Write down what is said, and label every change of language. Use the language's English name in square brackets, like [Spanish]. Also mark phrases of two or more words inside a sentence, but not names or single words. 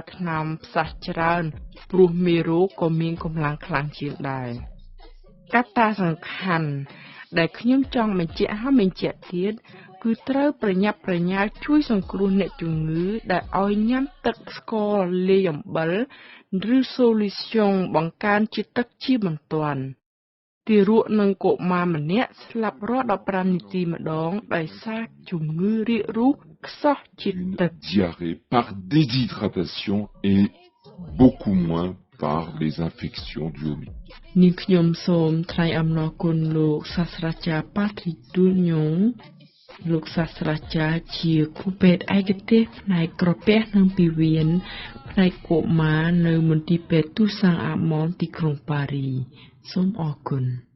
[Khmer] ថ្នាំផ្សះច្រើនព្រោះមេរោគក៏មានកម្លាំងខ្លាំងជាងដែរកត្តាសំខាន់ដែលខ្ញុំចង់បញ្ជាក់ហើយបញ្ជាក់ទៀតគឺត្រូវប្រញាប់ប្រញាល់ជួយសង្គ្រោះអ្នកជំងឺដែលឲ្យញ៉ាំទឹកស្ករលាយអំបិលឬសូលីស្យុងបង្កើនជាតិទឹកជាបន្ទាន់ទារកនិងកុមារម្នាក់ស្លាប់រាល់15នាទីម្ដងដោយសារជំងឺរាករូសខ្សោះជាតិទឹក [French] Diarrhée par déshydratation et beaucoup moins par les infections dues au virus. [Khmer] នាងខ្ញុំសូមថ្លែងអំណរគុណលោកសាស្ត្រាចារ្យ Patrick Dugnon លោកសាស្ត្រាចារ្យជាគ្រូពេទ្យឯកទេសផ្នែកក្រពះនិងពីវៀនផ្នែកកុមារនៅមន្ទីរពេទ្យទូសាំងអាម៉ុងទីក្រុងប៉ារីសូមអរគុណ